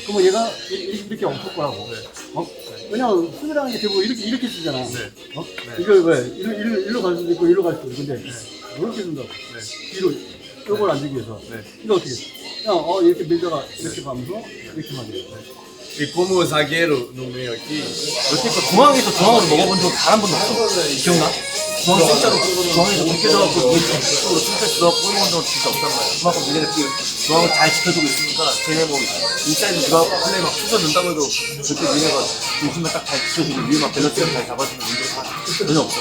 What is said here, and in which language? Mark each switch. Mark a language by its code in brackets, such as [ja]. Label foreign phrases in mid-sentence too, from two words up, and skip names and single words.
[ko] 그러면 얘가 이렇게 없을 거라고. 왜냐면 수비라는 게 대부분 이렇게 쓰잖아. 이거 왜 일로 갈 수도 있고 일로 갈 수도 있고 근데 이렇게 쓴다고. 뒤로 이걸 안 주기 위해서. 이거 어떻게? 그냥 이렇게 밀다가 이렇게 가면서 이렇게 맞아요. [pt] E como zagueiro no meio aqui, [ko] 여태껏 중앙에서 중앙으로 먹어본 적 단 한 번도 없어. 기억나? 중앙 진짜로 중앙에서 벗겨져갖고 이쪽으로 칭찬 들어가고 골 먹은 적은 진짜 없단 말이야. 그만큼 얘네가 지금 중앙을 잘 지켜주고 있으니까 쟤네 뭐 인사이드 들어가고 플레이 막 쑤셔 넣는다고 해도 절대 얘네가 중심을 딱 잘 지켜주고 위에 막 밸런스를 잘 잡아주는 문제가 전혀 없어.